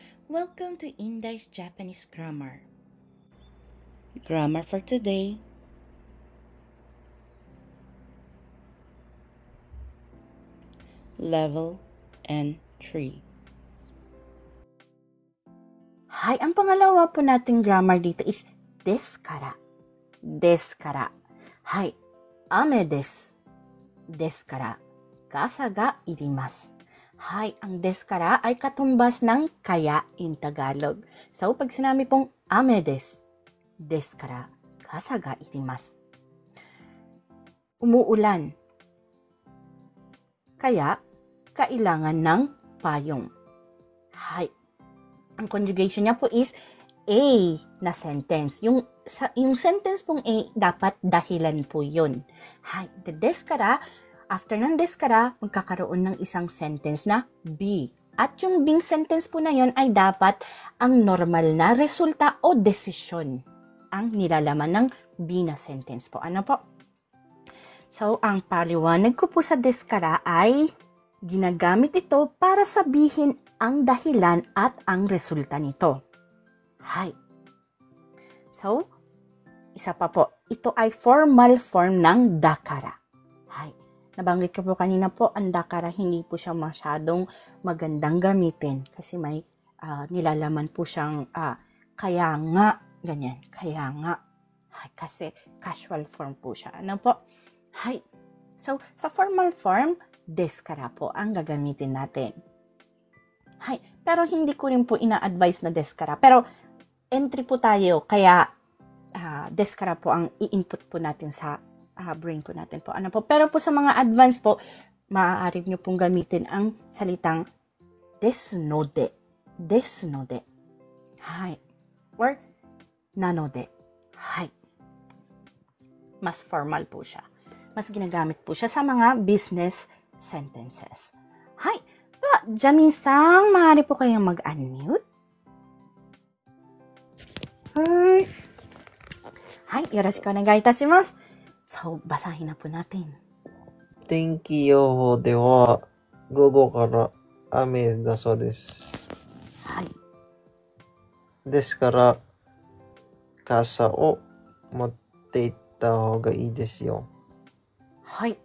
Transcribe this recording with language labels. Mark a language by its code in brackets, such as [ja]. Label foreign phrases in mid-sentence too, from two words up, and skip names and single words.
[en] Welcome to Indai's Japanese Grammar. Grammar for today. Level N3. [tl] Hi, ang pangalawa po nating grammar dito is [ja] ですから. ですから。はい、雨です. ですから、傘がいります. [tl] Hi, ang [ja] ですから [tl] ay katumbas ng kaya in Tagalog. So, pag sinabi pong [ja] 雨です、ですから、傘がいります. [tl] Umuulan. Kaya, kailangan ng payong. Hi. Ang conjugation niya po is A na sentence. Yung sentence pong A, dapat dahilan po yun. [en] Hi. The [ja] ですから, [tl] after ng [ja] ですから, [tl] magkakaroon ng isang sentence na B. At yung B sentence po na yun ay dapat ang normal na resulta o desisyon ang nilalaman ng B na sentence po. Ano po? So, ang paliwanag ko po sa [ja] ですから [tl] ay ginagamit ito para sabihin ang dahilan at ang resulta nito. Hi. So, isa pa po. Ito ay formal form ng dakara. Hi. Nabanggit ko po kanina po, ang dakara hindi po siya masyadong magandang gamitin kasi may nilalaman po siyang kaya nga, ganyan. Kaya nga. Hi. Kasi casual form po siya. Ano po? Hi. So, sa formal form, [ja] ですから [tl] po ang gagamitin natin. Hi. Pero hindi ko rin po ina-advise na [ja] ですから. [tl] Pero entry po tayo, kaya [ja] ですから [tl] po ang i-input po natin sa brain po natin po. Ano po? Pero po sa mga advance po, maaari nyo pong gamitin ang salitang [ja] ですので. ですので。はい。Or なので。はい. [tl] Mas formal po siya. Mas ginagamit po siya sa mga [en] business sentences. [tl] Hi. Jamin-san, maaari po kayong mag-unmute? Hi. [ja] はい、よろしくお願いいたします. [tl] So, basahin na po natin. [ja] 天気予報では午後から雨だそうです。はい。ですから傘を持って行った方がいいですよ。はい。